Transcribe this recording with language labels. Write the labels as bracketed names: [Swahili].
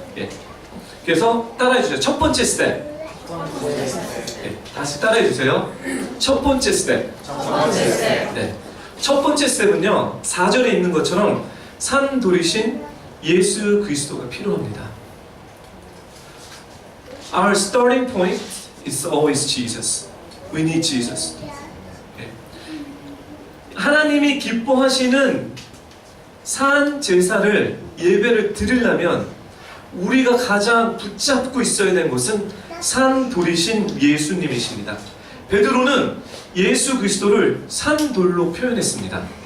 [Korean] 예. 그래서 따라해 주세요. 첫 번째 스텝. 네, 다시 따라해 주세요. 첫 번째 스텝. 네. 첫 번째 스텝은요, 4절에 있는 것처럼 산 돌이신 예수 그리스도가 필요합니다. [English] Our starting point is always Jesus. We need Jesus. [Korean] 네. 하나님이 기뻐하시는 산 제사를 예배를 드리려면 우리가 가장 붙잡고 있어야 되는 것은 산돌이신 예수님이십니다. 베드로는 예수 그리스도를 산돌로 표현했습니다.